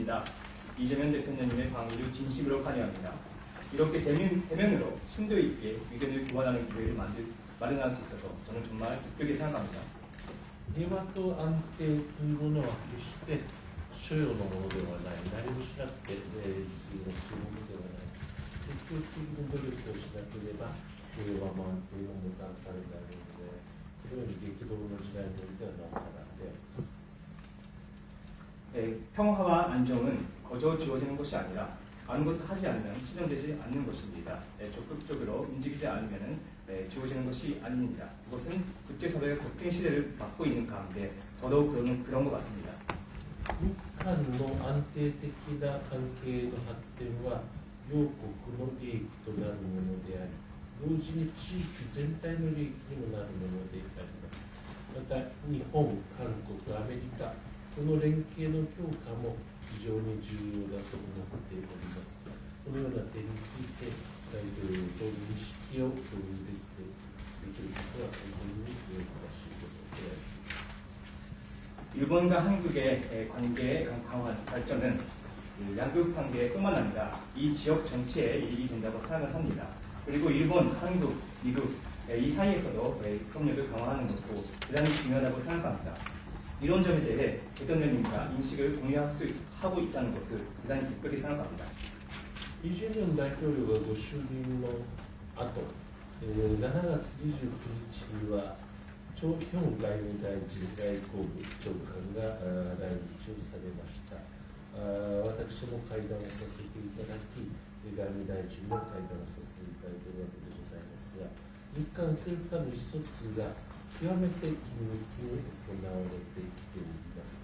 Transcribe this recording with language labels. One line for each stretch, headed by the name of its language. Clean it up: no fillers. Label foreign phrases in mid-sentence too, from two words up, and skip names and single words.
Korean: 반갑습니다. 이재명 대통령님의 방위를 진심으로 환영합니다. 이렇게 대면으로 심도 있게 의견을 교환하는 기회를 마련할 수 있어서 저는 정말 기쁘게 생각합니다.
Japanese: 平和と安定というものは決して所要のものではない、何もしなくて実現するものではない、積極的に努力をしなければ平和も安定ももたらされないので、このように激動の時代においてはなおさらであります。
Korean: 평화와 안정은 거저 주어지는 것이 아니라 아무것도 하지 않으면 실현되지 않는 것입니다. 적극적으로 움직이지 않으면 주어지는 것이 아닙니다. 그것은 국제사회의 국경 시대를 맞고 있는 가운데 더더욱 그런 것 같습니다.
Japanese: 日韓の安定的な関係の発展は両国の利益となるものであり、同時に地域全体の利益にもなるものであります。また日本、韓国、アメリカ、この連携の強化も非常に重要だと思っております。このような点について大統領と認識を共有できることは大変に喜ばしいことであります。
Korean: 일본과 한국의 관계의 강화 발전은 양국 관계뿐만 아니라 이 지역 전체에 이익이 된다고 생각을 합니다. 그리고 일본, 한국, 미국 이 사이에서도 협력을 강화하는 것도 대단히 중요하다고 생각합니다. 이런 점에 대해 대통령님과 인식을 공유하고 있다는 것을 대단히 기쁘게 생각합니다.
Japanese: イ・ジェミョン大統領がご就任の後、7月29日にはチョ・ヒョン外務大臣外交部長官が来日をされました。私も会談をさせていただき、外務大臣も会談をさせていただいているわけでございますが、日韓政府間の意思疎通が極めて緊密に行われてきております。